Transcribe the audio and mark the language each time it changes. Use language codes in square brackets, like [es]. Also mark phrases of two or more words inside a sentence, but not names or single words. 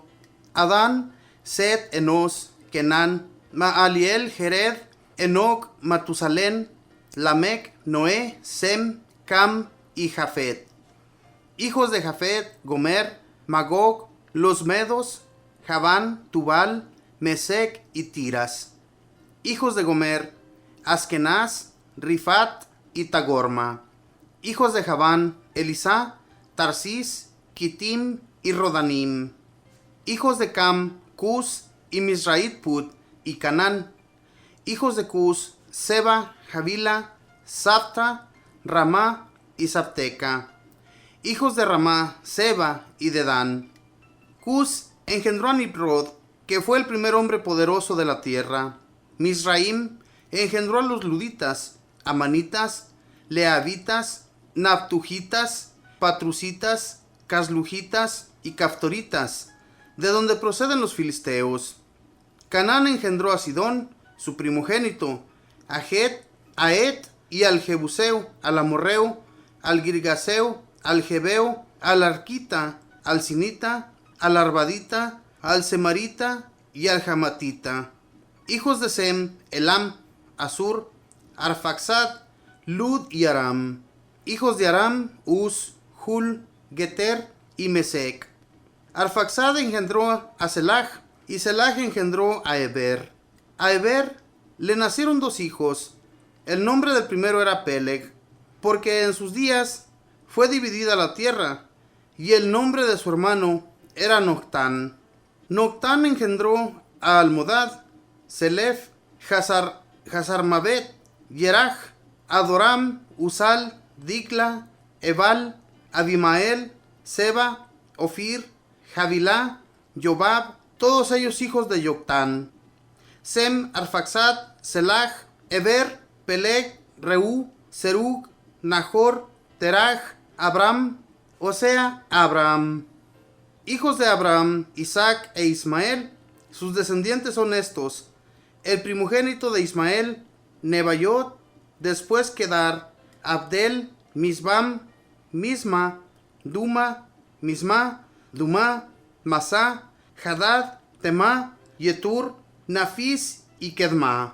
[es] Adán, Set, Enos, Kenán, Maaliel, Jered, Enoc, Matusalén, Lamec, Noé, Sem, Cam y Jafet. Hijos de Jafet, Gomer, Magog, los Medos, Javán, Tubal, Mesec y Tiras. Hijos de Gomer, Askenaz, Rifat y Tagorma. Hijos de Javán, Elisá, Tarsis, Kitim y Rodanim. Hijos de Cam, Cus y Misrait Put y Canán. Hijos de Cus, Seba, Javila, Sapta, Ramá y Sapteca. Hijos de Ramá, Seba y Dedán. Cus engendró a Nimrod, que fue el primer hombre poderoso de la tierra. Misraim engendró a los luditas, amanitas, leavitas, naptujitas, patrusitas, caslujitas y caftoritas, de donde proceden los filisteos. Canaán engendró a Sidón, su primogénito, a Het, a Et y al Jebuseo, al Amorreo, al Girgaseo, al Jebeo, al Arquita, al Sinita, al Arbadita, al Semarita y al Jamatita. Hijos de Sem, Elam, Asur, Arfaxad, Lud y Aram. Hijos de Aram, Uz, Hul, Geter y Mesec. Arfaxad engendró a Selach, y Selach engendró a Eber. A Eber le nacieron dos hijos. El nombre del primero era Peleg, porque en sus días fue dividida la tierra, y el nombre de su hermano era Noctán. Noctán engendró a Almodad, Selef, Hazarmabet, Yeraj, Adoram, Usal, Dikla, Ebal, Abimael, Seba, Ofir, Javilá, Yobab, todos ellos hijos de Yoctán. Sem, Arfaxad, Selach, Eber, Peleg, Reú, Serug, Nahor, Teraj, Abram, o sea, Abraham. Hijos de Abraham, Isaac e Ismael, sus descendientes son estos: el primogénito de Ismael, Nebaiot, después Kedar, Abdel, Misbam, Misma, Duma, Misma, Dumá, Masá, Hadad, Temá, Yetur, Nafis y Kedma.